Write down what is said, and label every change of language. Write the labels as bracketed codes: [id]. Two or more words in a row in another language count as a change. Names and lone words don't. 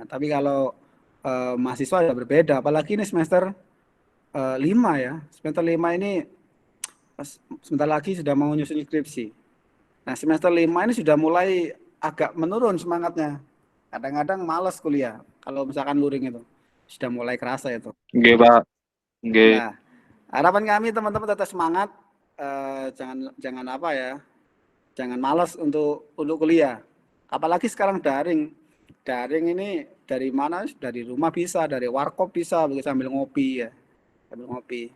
[id] Tapi kalau mahasiswa ya berbeda, apalagi ini semester 5 ya. Semester 5 ini sebentar lagi sudah mau nyusun skripsi. Nah, semester 5 ini sudah mulai agak menurun semangatnya. Kadang-kadang malas kuliah. Kalau misalkan luring itu sudah mulai kerasa itu. [jv] Nggih, Pak. Nggih. [id] Nah, Harapan kami teman-teman tetap semangat, jangan apa ya, jangan malas untuk kuliah. Apalagi sekarang daring ini dari mana? Dari rumah bisa, dari warkop bisa, begitu sambil ngopi ya, sambil ngopi.